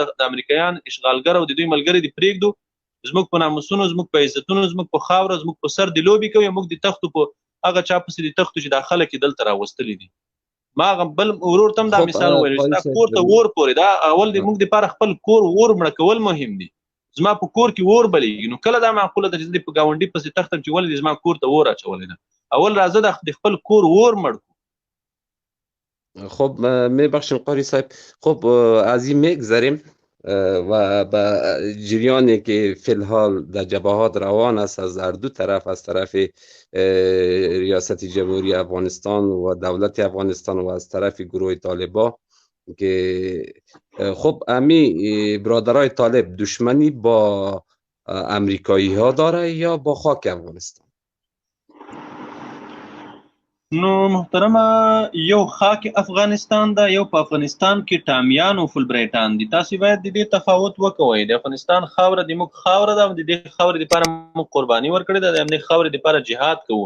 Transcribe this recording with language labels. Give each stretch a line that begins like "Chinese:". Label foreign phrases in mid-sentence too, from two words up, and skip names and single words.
Pashto: د امریکایان اشغالګر او د دوی ملګري دې پرېږدو زموږ په ناموسونو زموږ په عزتونو زموږ په خاوره زموږ په سر د لوبې کوي موږ د تختو په هغه چا پسې د تختو چې دا خلک یې دلته راوستلي دي ما هغه بل ورور ته هم دا مثال وویل چې دا کور ته اور پورې دا اول د موږ دپاره خپل کور اور مړه کول مهم دي زما په کور کې اور بلیږي نو کله دا معقوله ده چې زه په ګاونډي پسې تختم چې ولې زما کور ته اور اچولی ده اول راځه د خپل کور اور مړ کړو
Persian: خب میبخشین قاری صاحب خب از این میگذریم و به جریانی که فی الحال در جبهات روان است از هر دو طرف از طرف ریاست جمهوری افغانستان و دولت افغانستان و از طرف گروه طالبا که خب امی برادرای طالب دشمنی با امریکایی ها داره یا با خاک افغانستان؟
Pashto: نو محترمه یو خاک افغانستان ده، یو په افغانستان کې ټامیان او فولبرایټان دي. تاسو باید د دې تفاوت وکوئ. د افغانستان خاوره د موږ خاوره ده او د دې خاورې دپاره موږ قرباني ورکړې ده، د همدې خاورې دپاره جهاد کوو.